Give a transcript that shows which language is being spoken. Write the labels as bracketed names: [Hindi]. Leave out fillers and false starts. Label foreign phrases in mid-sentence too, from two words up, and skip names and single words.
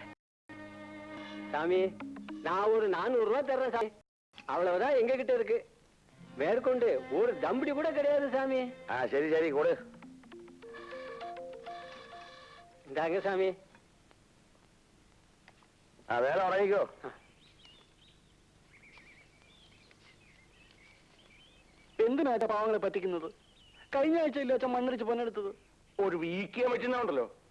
[Tamil] சாமி. நான் ஒரு 400 ரூபாய் தர்றேன் சாமி. அவ்வளவுதான் எங்க கிட்ட இருக்கு. மேற்கொண்டு ஒரு தம்படி கூட கிடையாது சாமி. சரி சரி கொடு. இந்தாங்க சாமி. வேலை உடங்கிக்கோ. [Malayalam] എന്തിനാ പാവങ്ങളെ പറ്റിക്കുന്നത്? കഴിഞ്ഞ ആഴ്ചയില്ലേ അച്ഛൻ മണ്ണിടിച്ച് പൊന്നെടുത്തത്? ഒരു വീക്കിയാൻ പറ്റുന്നുണ്ടല്ലോ.